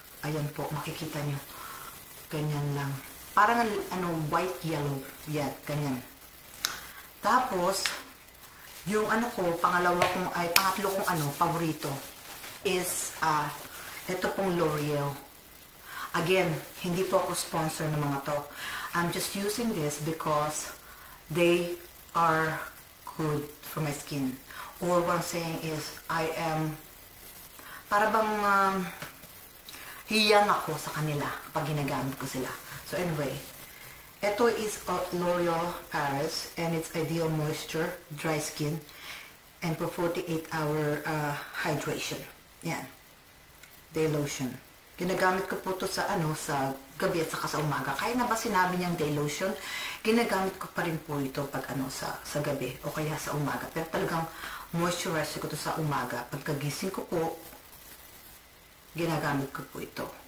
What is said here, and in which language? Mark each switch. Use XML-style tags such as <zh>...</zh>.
<tl>Ayan po, makikita niyo. Ganyan lang. Parang white yellow. Yan, ganyan. Tapos, yung pangatlo kong paborito is ito pong L'Oreal. Again, hindi po ako sponsor ng mga to.</tl> <en>I'm just using this because they are good for my skin. Or what I'm saying is, I am,</en> <tl>para bang hiyang ako sa kanila pag ginagamit ko sila.</tl> <en>So anyway, ito is L'Oreal Paris and it's Ideal Moisture Dry Skin and for 48-hour hydration. Yan. Day lotion.</en> <tl>Ginagamit ko po ito sa sa gabi at saka sa umaga. Kaya na ba sinabi niyang day lotion? Ginagamit ko pa rin po ito pag sa gabi o kaya sa umaga. Pero talagang moisturizer ko ito sa umaga. Pagkagising ko po, ginagamit ko po ito.</tl>